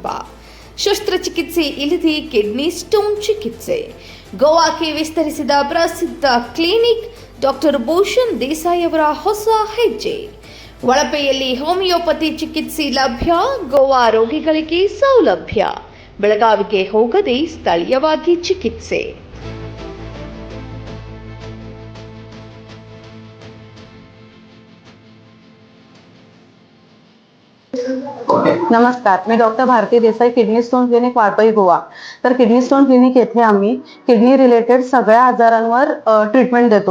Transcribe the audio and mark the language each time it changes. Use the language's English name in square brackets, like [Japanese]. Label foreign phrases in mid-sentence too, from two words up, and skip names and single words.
[Kannada] ಶಸ್ತ್ರಚಿಕಿತ್ಸೆ ಇಲ್ಲದೆ [English] kidney stone [Kannada] ಚಿಕಿತ್ಸೆ ಗೋವಾಕ್ಕೆ ವಿಸ್ತರಿಸಿದ ಪ್ರಸಿದ್ಧ ಕ್ಲಿನಿಕ್ ಡಾಕ್ಟರ್ ಭೂಷಣ್ ದೇಸಾಯಿ ಅವರ ಹೊಸ ಹೆಜ್ಜೆ. ವಳಪೆಯಲ್ಲಿ ಹೋಮಿಯೋಪತಿ ಚಿಕಿತ್ಸೆ ಲಭ್ಯ, ಗೋವಾ ರೋಗಿಗಳಿಗೆ ಸೌಲಭ್ಯ, ಬೆಳಗಾವಿಗೆ ಹೋಗದೆ ಸ್ಥಳೀಯವಾಗಿ ಚಿಕಿತ್ಸೆ. [Marathi] नमस्कार, मी डॉक्टर भारती देसाई, किडनी स्टोन क्लिनिक, वाळपई, गोवा. तर किडनी स्टोन क्लिनिक येथे आम्ही [English] kidney related [Marathi] सगळ्या आजारांवर ट्रीटमेंट देतो.